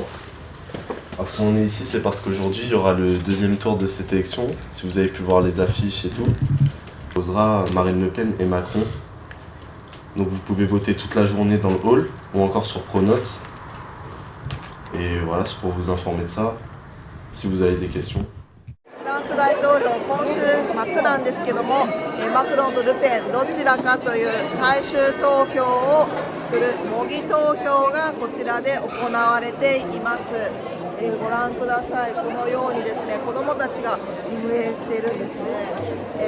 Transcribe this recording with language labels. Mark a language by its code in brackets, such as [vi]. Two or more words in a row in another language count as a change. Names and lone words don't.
[fr] Alors si on est ici, c'est parce qu'aujourd'hui, il y aura le deuxième tour de cette élection. Si vous avez pu voir les affiches et tout, on posera Marine Le Pen et Macron. Donc vous pouvez voter toute la journée dans le hall ou encore sur Pronote. Et voilà, c'est pour vous informer de ça, si vous avez des questions. [ja] フランス大統領、今週末なんですけども、マクロンとルペンどちらかという最終投票をする模擬投票がこちらで行われています。ご覧ください。このようにですね、子どもたちが運営しているんですね。